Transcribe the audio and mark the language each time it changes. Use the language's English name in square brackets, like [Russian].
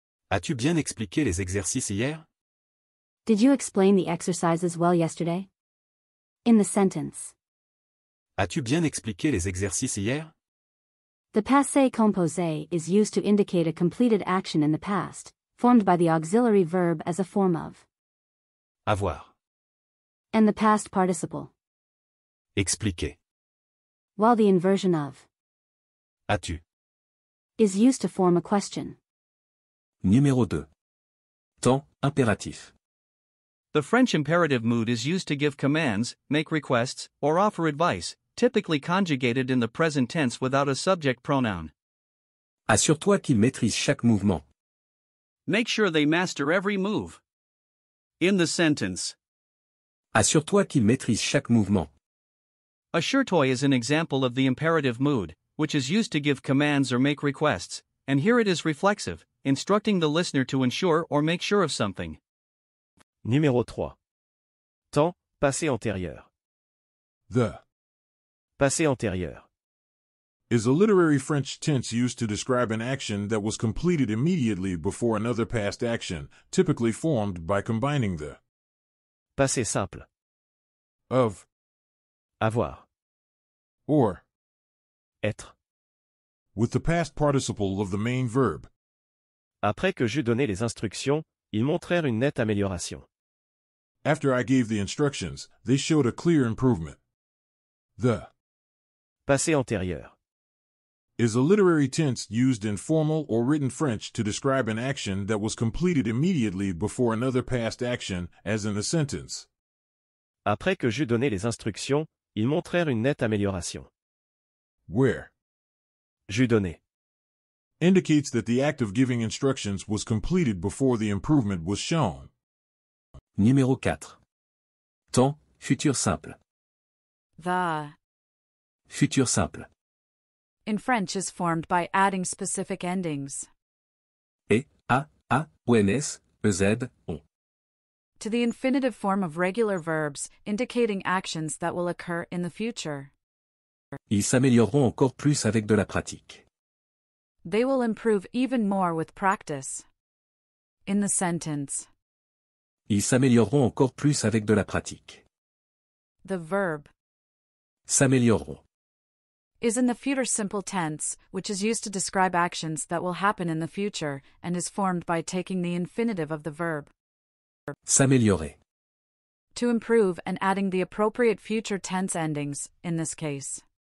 [French] As-tu bien expliqué les exercices hier? [English] Did you explain the exercises well yesterday? In the sentence, [French] As-tu bien expliqué les exercices hier? [English] the passé composé is used to indicate a completed action in the past, formed by the auxiliary verb as a form of, [French] Avoir. [English] and the past participle, [French] Expliquer. [English] while the inversion of [French] As-tu? [English] is used to form a question. [French] Numéro 2. Temps, impératif. [English] The French imperative mood is used to give commands, make requests, or offer advice, typically conjugated in the present tense without a subject pronoun. [French] Assure-toi qu'il maîtrise chaque mouvement. [English] Make sure they master every move. In the sentence, [French] Assure-toi qu'il maîtrise chaque mouvement. [English] assure-toi is an example of the imperative mood, which is used to give commands or make requests, and here it is reflexive, instructing the listener to ensure or make sure of something. [French] Numéro 3. Temps, passé antérieur. [English] The [French] Passé antérieur. [English] is a literary French tense used to describe an action that was completed immediately before another past action, typically formed by combining the [French] Passé simple. [English] of [French] Avoir. [English] or [French] Être. [English] with the past participle of the main verb. [French] Après que j'eus donné les instructions, ils montrèrent une nette amélioration. [English] After I gave the instructions, they showed a clear improvement. The [French] Passé antérieur. [English] is a literary tense used in formal or written French to describe an action that was completed immediately before another past action, as in the sentence. [French] Après que j'eus donné les instructions, ils montrèrent une nette amélioration. [English] Where [French] J'eus donné. [English] indicates that the act of giving instructions was completed before the improvement was shown. [French] Numéro 4. Temps, futur simple. [English] The [French] Futur simple. [English] in French is formed by adding specific endings [French] E, A, ONS, EZ, ON. [English] to the infinitive form of regular verbs, indicating actions that will occur in the future. [French] Ils s'amélioreront encore plus avec de la pratique. [English] They will improve even more with practice. In the sentence, [French] Ils s'amélioreront encore plus avec de la pratique. [English] the verb [French] S'amélioreront. [English] Is in the future simple tense, which is used to describe actions that will happen in the future, and is formed by taking the infinitive of the verb [French] S'améliorer. [English] to improve and adding the appropriate future tense endings, in this case.